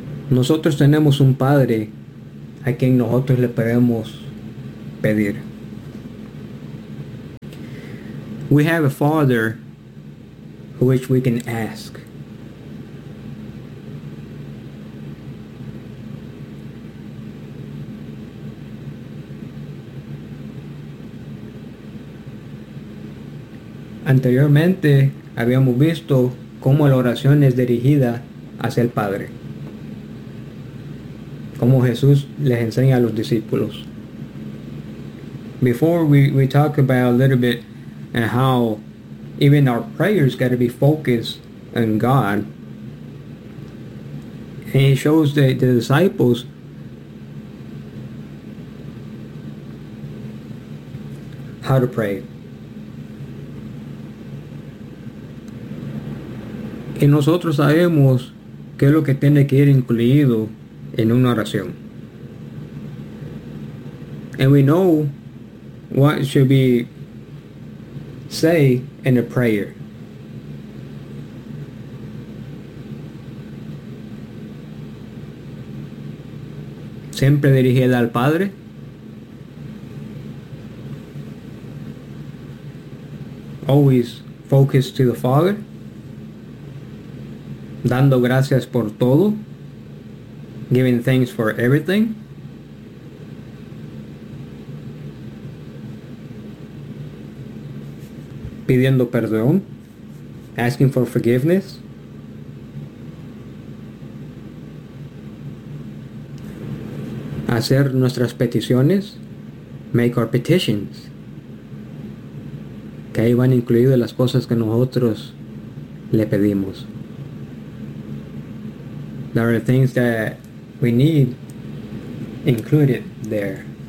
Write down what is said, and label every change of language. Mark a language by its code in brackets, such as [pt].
[es] Nosotros tenemos un Padre a quien nosotros le podemos pedir. [en] We have a Father which we can ask. [es] Anteriormente habíamos visto cómo la oración es dirigida hacia el Padre, como Jesús les enseña a los discípulos. [en] Before we talk about a little bit and how even our prayers got to be focused on God, and he shows the disciples how to pray. [es] Y nosotros sabemos qué es lo que tiene que ir incluido en una oración. [en] And we know what should be said in a prayer. [es] Siempre dirigida al Padre. [en] Always focused to the Father. [es] Dando gracias por todo. [en] Giving thanks for everything. [es] Pidiendo perdón. [en] Asking for forgiveness. [es] Hacer nuestras peticiones. [en] Make our petitions. [es] Que ahí van incluidas las cosas que nosotros le pedimos. [en] There are things that we need included there.